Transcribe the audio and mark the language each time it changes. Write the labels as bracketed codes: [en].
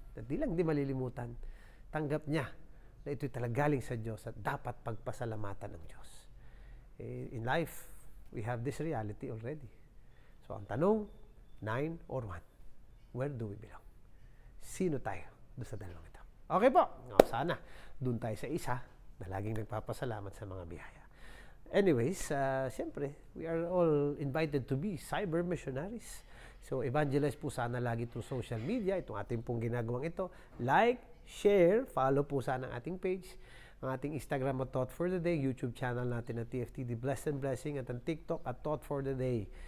[tl] Hindi lang hindi malilimutan, tanggap niya na ito'y talaga galing sa Diyos at dapat pagpasalamatan ng Diyos. [en] In life, we have this reality already. So [tl] ang tanong, [en] 9 or 1? Where do we belong? [tl] Sino tayo doon sa dalawang ito? Okay po. Sana doon tayo sa isa na laging nagpapasalamat sa mga biyaya. [en] Anyways, siyempre, we are all invited to be cyber missionaries. [tl] So, evangelize po sana lagi [en] through social media. [tl] Itong ating pong ginagawang ito. [en] Like, share, follow [tl] po sana ang ating page. Ang ating Instagram at Thought for the Day, YouTube channel natin na TFTD Blessed and Blessing, at ang TikTok at Thought for the Day.